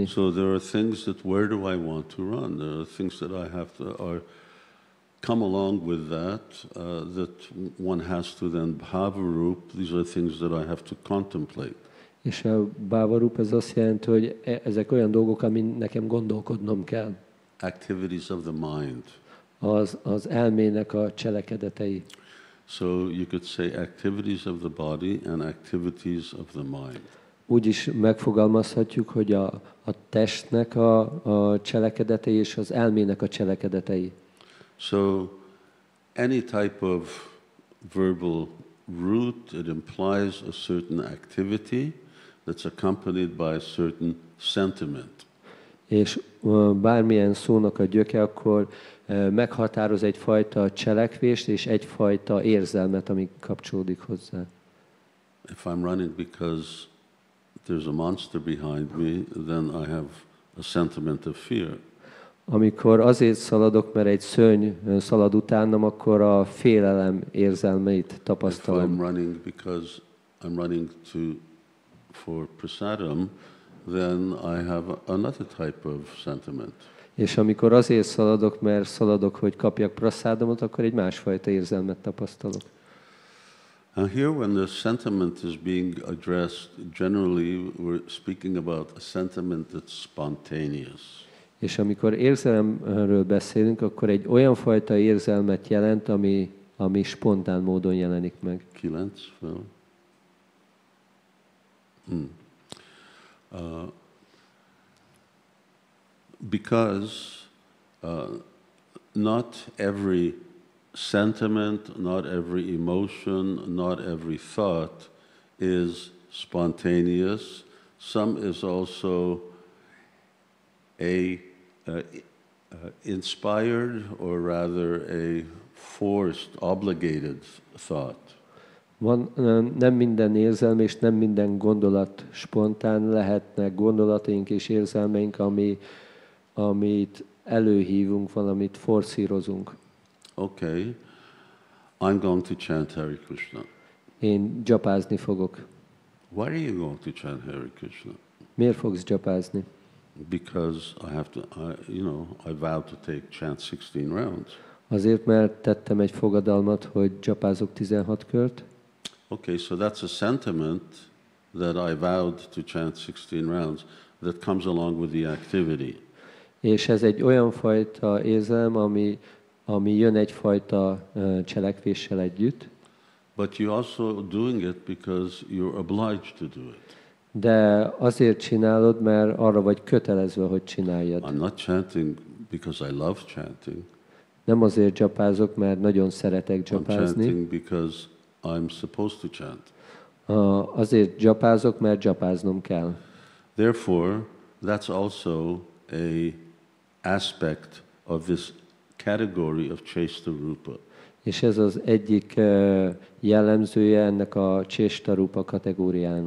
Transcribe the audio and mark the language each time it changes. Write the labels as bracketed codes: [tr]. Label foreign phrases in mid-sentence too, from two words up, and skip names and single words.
[en] So there are things that, where do I want to run? There are things that I have to, come along with that, that one has to then bhavarup. These are things that I have to contemplate. [hu] És a bhavarup ez azt jelenti, hogy ezek olyan dolgok, amin nekem gondolkodnom kell. [en] Activities of the mind. [hu] Az elmének a cselekedetei. [en] So you could say activities of the body and activities of the mind. [hu] Úgy is megfogalmazhatjuk, hogy a testnek a cselekedetei és az elmének a cselekedetei. [en] So any type of verbal root, it implies a certain activity that's accompanied by a certain sentiment. [hu] És bármilyen szónak a gyöke, akkor meghatároz egyfajta cselekvést és egyfajta érzelmet, ami kapcsolódik hozzá. [en] If I'm running because there's a monster behind me, then I have a sentiment of fear. [hu] Amikor azért szaladok, mert egy szörny szalad utánam, akkor a félelem érzelmeit tapasztalom. [en] If I'm running because I'm running for prasadam, then I have another type of sentiment. [hu] És amikor azért szaladok, mert szaladok, hogy kapjak praszádomot, akkor egy másfajta érzelmet tapasztalok. [en] Now here when the sentiment is being addressed, generally we're speaking about a sentiment that's spontaneous. [hu] És amikor érzelemről beszélünk, akkor egy olyan fajta érzelmet jelent, ami spontán módon jelenik meg. 9 fel. [en] Because not every sentiment, not every emotion, not every thought is spontaneous. Some is also inspired, or rather a forced, obligated thought. [hu] Nem minden érzelm és nem minden gondolat spontán, lehetnek gondolataink és érzelmeink, amit előhívunk, valamit forszírozunk. [en] Okay, I'm going to chant Hare Krishna. [hu] Én dzsapázni fogok. [en] Why are you going to chant Hare Krishna? [hu] Miért fogsz dzsapázni? [en] Because I vowed to chant 16 rounds. [hu] Azért, mert tettem egy fogadalmat, hogy dzsapázok 16 kört. [en] Okay, so that's a sentiment that I vowed to chant 16 rounds that comes along with the activity. [hu] És ez egy olyan fajta érzelem, ami jön egyfajta cselekvéssel együtt. [en] But you're also doing it because you're obliged to do it. [hu] De azért csinálod, mert arra vagy kötelezve, hogy csináljad. [en] I'm not chanting because I love chanting. [hu] Nem azért dzsapázok, mert nagyon szeretek dzsapázni. [en] I'm chanting because I'm supposed to chant. [hu] Azért dzsapázok, mert dzsapáznom kell. [en] Therefore, that's also a aspect of this category of [sa] Chesta Rupa. [hu] És ez az egyik jellemzője ennek a [sa] Chesta Rupa [hu] kategóriának.